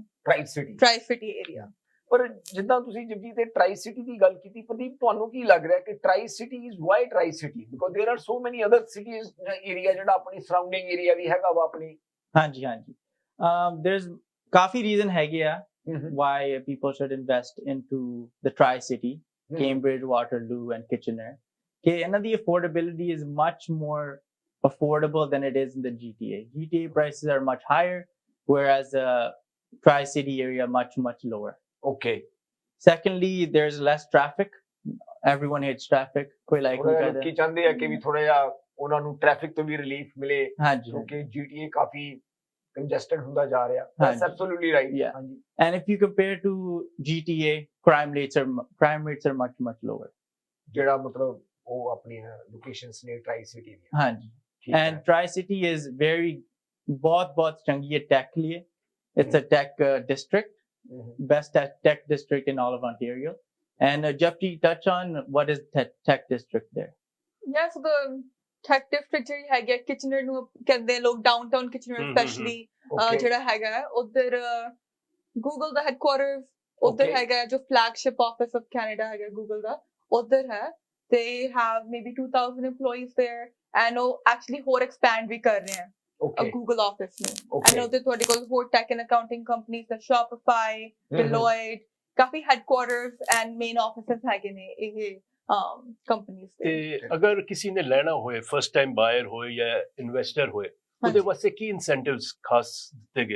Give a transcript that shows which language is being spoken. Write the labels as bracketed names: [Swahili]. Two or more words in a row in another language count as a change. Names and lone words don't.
[Punjabi] ਟ੍ਰਾਈ ਸਿਟੀ ਏਰੀਆ। ਪਰ ਜਿੱਦਾਂ ਤੁਸੀਂ ਜਗਜੀਤ ਤੇ ਟ੍ਰਾਈ ਸਿਟੀ ਦੀ ਗੱਲ ਕੀਤੀ, ਪ੍ਰਦੀਪ ਤੁਹਾਨੂੰ ਕੀ ਲੱਗ ਰਿਹਾ ਕਿ [English] Tri-City is why Tri-City? Because there are so many other cities [Punjabi] ਜਾਂ ਏਰੀਆ ਜਿਹੜਾ ਆਪਣੀ [English] surrounding area [Punjabi] ਵੀ ਹੈਗਾ ਵਾ ਆਪਣੀ। ਹਾਂਜੀ ਹਾਂਜੀ [English] there's [Punjabi] ਕਾਫੀ ਰੀਜ਼ਨ ਹੈਗੇ ਆ [English] why people should invest into the Tri-City, Cambridge, Waterloo and Kitchener. Okay, and the affordability is much more affordable than it is in the GTA. GTA prices are much higher, whereas the Tri-City area much lower. Okay. Secondly, there's less traffic. Everyone hates traffic. [Hindi] कोई like नहीं करता। लोग चाहते हैं कि भी थोड़ा या [Punjabi] ਉਹਨਾਂ ਨੂੰ ਟ੍ਰੈਫਿਕ ਤੋਂ ਵੀ ਰਿਲੀਫ ਮਿਲੇ। ਹਾਂਜੀ। ਕਿਉਂਕਿ GTA ਕਾਫੀ congested ਹੁੰਦਾ ਜਾ ਰਿਹਾ। [English] That's absolutely right. Yeah. And if you compare to GTA, crime rates are much lower. [Punjabi] ਜਿਹੜਾ ਮਤਲਬ ਉਹ ਆਪਣੀ ਲੋਕੇਸ਼ਨਸ ਨੇ ਟ੍ਰਾਈ ਸਿਟੀ ਦੀਆਂ। ਹਾਂਜੀ। [English] And Tri-City is very [Punjabi] ਬਹੁਤ ਚੰਗੀ ਹੈ tech ਲਈ। [English] It's a tech district, best tech district in all of Ontario. And Japji, touch on what is tech district there? Yes, the tech district [Punjabi] ਜਿਹੜੀ ਹੈਗੀ ਕਿਚਨਰ ਨੂੰ ਕਹਿੰਦੇ ਲੋਕ ਡਾਊਨਟਾਊਨ ਕਿਚਨਰ ਸਪੈਸ਼ਲੀ ਜਿਹੜਾ ਹੈਗਾ ਉਧਰ ਗੂਗਲ ਦਾ ਹੈਡਕੁਆਰਟਰਸ ਉਧਰ ਹੈਗਾ ਜੋ [English] flagship office of Canada [Punjabi] ਹੈਗਾ ਗੂਗਲ ਦਾ ਉਧਰ ਹੈ। [English] they have maybe 2000 employees there and [Punjabi] ਉਹ ਐਕਚੁਅਲੀ ਹੋਰ ਐਕਸਪੈਂਡ ਵੀ ਕਰ ਰਹੇ ਹਨ ਗੂਗਲ ਆਫਿਸ ਨੂੰ। ਐਂਡ ਉਹਦੇ ਤੁਹਾਡੇ ਕੋਲ ਹੋਰ [English] tech and accounting companies [Punjabi] ਦਾ ਸ਼ੋਪੀਫਾਈ, ਡਿਲੋਇਟ, ਕਾਫੀ [English] headquarters and main offices [Punjabi] ਹੈਗੇ ਨੇ ਇਹ ਕੰਪਨੀਜ਼ ਦੇ। ਤੇ ਅਗਰ ਕਿਸੇ ਨੇ ਲੈਣਾ ਹੋਏ [English] first time buyer [Punjabi] ਹੋਏ ਜਾਂ ਇਨਵੈਸਟਰ ਹੋਏ ਉਹਦੇ ਵਾਸਤੇ ਕੀ ਇਨਸੈਂਟਿਵਸ ਖਾਸ ਦਿੱਤੇ ਗਏ ਨੇ?